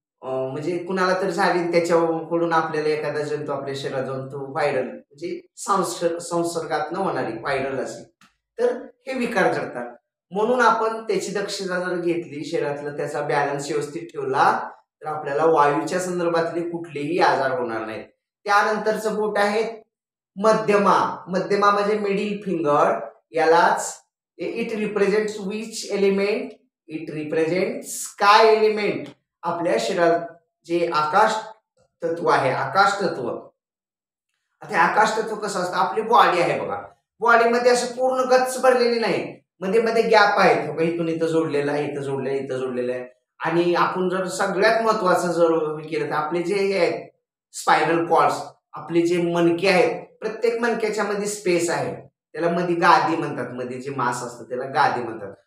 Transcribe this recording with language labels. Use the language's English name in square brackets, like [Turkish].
[Marathi] म्हणजे कुणाला तर झाली त्याच्याकडून आपल्याला एखादा जंतू आपल्या शरीरात जाऊन तो व्हायरल म्हणजे संसर्गात न होणारी व्हायरल असेल तर हे विकार जडतात. म्हणून आपण त्याची दक्षता जर घेतली, शरीरातला त्याचा बॅलन्स व्यवस्थित ठेवला तर आपल्याला वायूच्या संदर्भातले कुठलेही आजार होणार नाहीत. त्यानंतरचं बोट आहे मध्यमा. मध्यमा म्हणजे मिडिल फिंगर. [English] यालाच it represents which element? It represent sky element. [Marathi] आपल्या शरीरात जे आकाश तत्व आहे, आकाश तत्व. आता आकाश तत्व कसं असतं? आपली बॉडी आहे बघा, बॉडीमध्ये असं पूर्ण गच्च भरलेली नाही, मध्ये मध्ये गॅप आहेत, इथून इथं जोडलेलं आहे, इथं जोडलेलं आहे, इथं जोडलेलं आहे. आणि आपण जर सगळ्यात महत्वाचं जर केलं तर आपले जे आहेत स्पायनल कॉर्ड्स, आपले जे मणके आहेत, प्रत्येक मणक्याच्या मध्ये स्पेस आहे, त्याला मध्ये गादी म्हणतात, मध्ये जे मांस असतं त्याला गादी म्हणतात.